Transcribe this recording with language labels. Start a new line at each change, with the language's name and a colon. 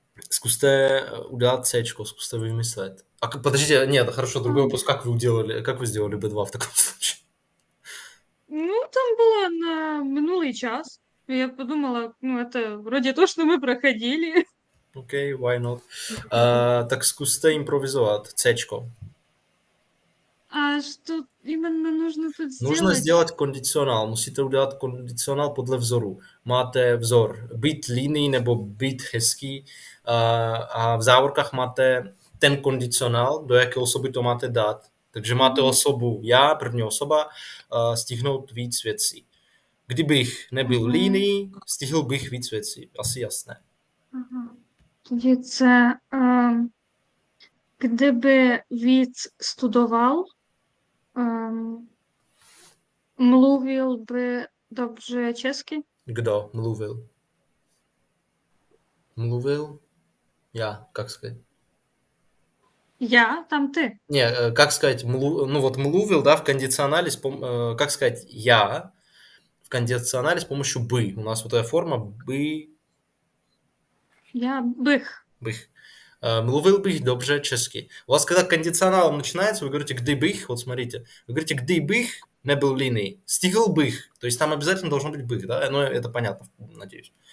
Czech: Zkuste udělat C, zkuste vymyslet.
Russian: Подождите, нет, хорошо, другой вопрос. Как вы сделали B2 в таком случае? Ну, там было на минулый час. Я подумала, это вроде то, что мы проходили.
English: Окей, why not?
Czech: Tak zkuste improvizovat C.
Russian: А что именно нужно тут сделать? Нужно сделать конdicionál.
Czech: Musíte udělat kondicionál podle vzoru. Máte vzor být líný nebo být hezký a v závorkách máte ten kondicionál, do jaké osoby to máte dát. Takže máte osobu já, první osoba, stihnout víc věcí. Kdybych nebyl líný, stihl bych víc věcí. Asi jasné.
Ukrainian: Тоді це,
Czech: kdyby víc studoval, mluvil by dobře česky? Kdo mluvil? Mluvil? Já,
Russian: как сказать? Я, там ты. Не, как сказать, mluvil, да, в кондиционале, как сказать, я в кондиционале с помощью бы. У нас вот эта форма бы. Я
Czech: bych. Bych. Mluvil bych dobře česky.
Russian: У вас, когда кондиционалом начинается, вы говорите «kdybych», вот смотрите, вы говорите
Czech: «kdybych nebyl líný», «stihl bych»,
Russian: то есть там обязательно должно быть «bych», да, ну это понятно, надеюсь.